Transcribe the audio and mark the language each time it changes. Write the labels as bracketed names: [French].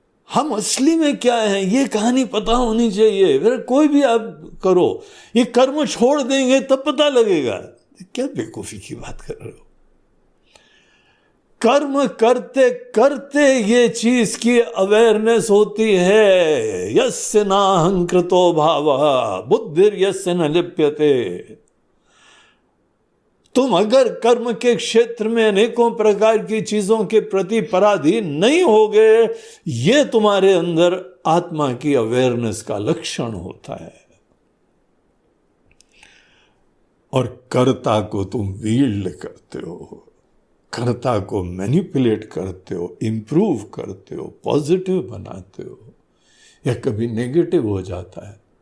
[Hindi] हम असली में क्या है ये कहानी पता होनी चाहिए। फिर कोई भी आप करो, ये कर्म छोड़ देंगे तब पता लगेगा। क्या बेवकूफी की बात कर रहे हो? कर्म करते करते ये चीज की अवेयरनेस होती है। [Sanskrit] यस्य नाहंकृतो भावः बुद्धिर यस्य न लिप्यते। [Hindi] तुम अगर कर्म के क्षेत्र में अनेकों प्रकार की चीजों के प्रति पराधीन नहीं होगे, ये तुम्हारे अंदर आत्मा की अवेयरनेस का लक्षण होता है। और कर्ता को तुम वील्ड करते हो, कर्ता को मैनिपुलेट करते हो, इंप्रूव करते हो, पॉजिटिव बनाते हो, या कभी नेगेटिव हो जाता है।